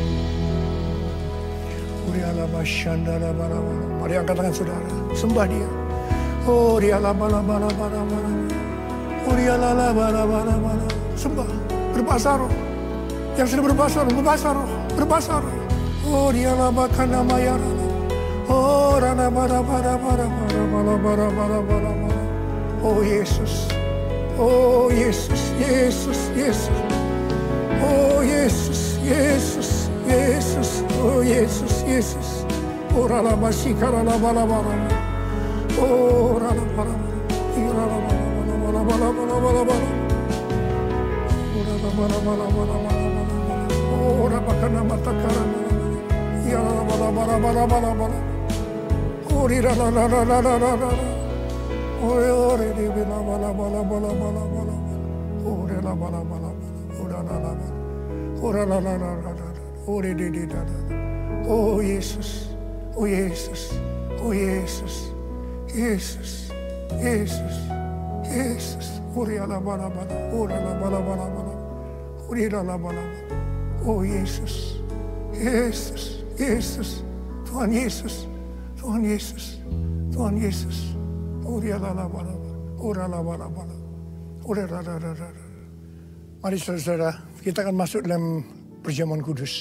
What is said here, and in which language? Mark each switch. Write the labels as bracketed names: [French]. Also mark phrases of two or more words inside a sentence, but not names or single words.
[Indonesian] Mari angkat tangan saudara, sembah Dia. Oh Dia sembah, berbahasa roh. Yang sudah berbahasa roh, berbahasa roh. Oh Dia labakan nama ya. Oh rana bara. Oh Yesus. Oh Yesus, Yesus, Yesus. Oh Yesus, Yesus, Yesus. Oh Yesus, Yesus. Oh rana masikara bara. Oh rana bara. Oh rabakana matakara. Ya bara. Oh rira. Oh re di bala. Oh re la bala. Oh la. Oh re di. Oh Yesus. Oh Yesus. Oh Yesus. Yesus. Yesus. Yesus. Oh re la bala. Oh la bala. Oh re la bala. Oh Yesus. Yesus. Yesus. Tuhan Yesus. Tuhan Yesus. Tuhan Yesus. Mari saudara, kita akan masuk dalam perjamuan kudus.